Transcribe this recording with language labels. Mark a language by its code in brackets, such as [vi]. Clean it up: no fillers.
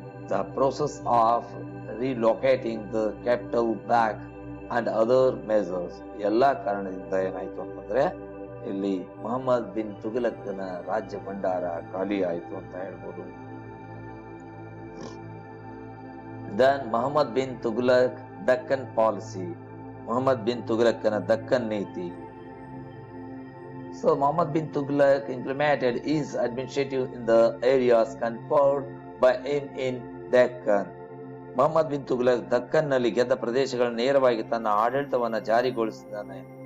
[en] The process of relocating the capital back and other measures, [kn] ಎಲ್ಲಾ ಕಾರಣದಿಂದ ಏನಾಯ್ತು ಅಂತಂದ್ರೆ ಇಲ್ಲಿ ಮೊಹಮ್ಮದ್ ಬಿನ್ ತುಘಲಕನ ರಾಜ್ಯ ಭಂಡಾರ ಖಾಲಿ ಆಯ್ತು ಅಂತ ಹೇಳ್ಬೋದು. [en] Then Muhammad bin Tughlaq Deccan policy, [kn] Mohammed bin ತುಘಲಕನ Deccan ನೀತಿ. [en] So Muhammad bin Tughlaq implemented his administrative in the areas conferred by him in Deccan. [kn] Mohammed bin Tughlaq Deccan ನಲ್ಲಿ ಗೆದ್ದ ಪ್ರದೇಶಗಳನ್ನು ನೇರವಾಗಿ ತನ್ನ ಆಡಳಿತವನ್ನ ಜಾರಿಗೊಳಿಸಿದ್ದಾನೆ.